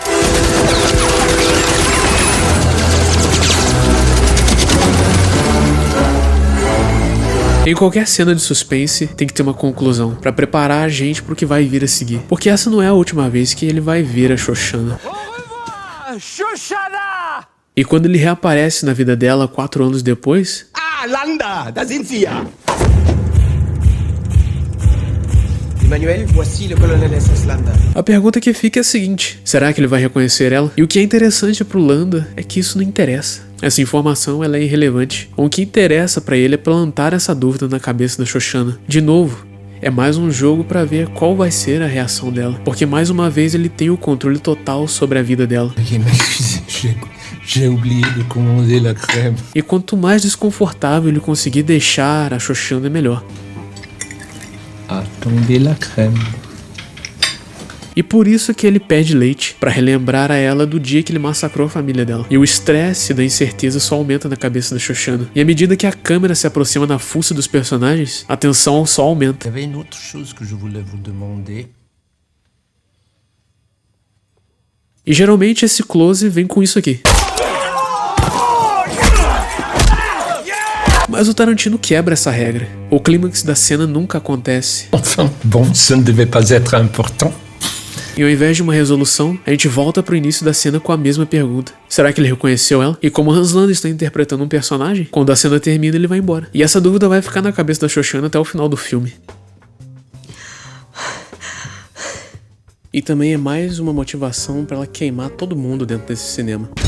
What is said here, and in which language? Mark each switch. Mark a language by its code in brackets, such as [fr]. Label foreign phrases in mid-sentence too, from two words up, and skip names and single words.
[pt] Em qualquer cena de suspense, tem que ter uma conclusão, pra preparar a gente pro que vai vir a seguir. Porque essa não é a última vez que ele vai ver a Shoshana. Shoshana! E quando ele reaparece na vida dela 4 anos depois... [de] Ah, Landa, da sind Sie ja. [fr] Emmanuel, voici le colonel SS Landa. [pt] A pergunta que fica é a seguinte: será que ele vai reconhecer ela? E o que é interessante pro Landa é que isso não interessa. Essa informação ela é irrelevante. O que interessa pra ele é plantar essa dúvida na cabeça da Shoshana. De novo, é mais um jogo pra ver qual vai ser a reação dela. Porque mais uma vez ele tem o controle total sobre a vida dela. [fr] J'ai oublié de commander la crème. [pt] E quanto mais desconfortável ele conseguir deixar a Shoshana, é melhor. [fr] Attendez la crème. [pt] E por isso que ele pede leite, pra relembrar a ela do dia que ele massacrou a família dela. E o estresse da incerteza só aumenta na cabeça da Shoshana. E à medida que a câmera se aproxima na fuça dos personagens, a tensão só aumenta. [fr] Il y avait une autre chose que je voulais vous demander. [pt] E geralmente esse close vem com isso aqui. Mas o Tarantino quebra essa regra. O clímax da cena nunca acontece. [fr] Enfin, bon, ça ne devait pas être important. [pt] E ao invés de uma resolução, a gente volta pro início da cena com a mesma pergunta. Será que ele reconheceu ela? E como Hans Landa está interpretando um personagem, quando a cena termina ele vai embora. E essa dúvida vai ficar na cabeça da Shoshana até o final do filme. E também é mais uma motivação para ela queimar todo mundo dentro desse cinema.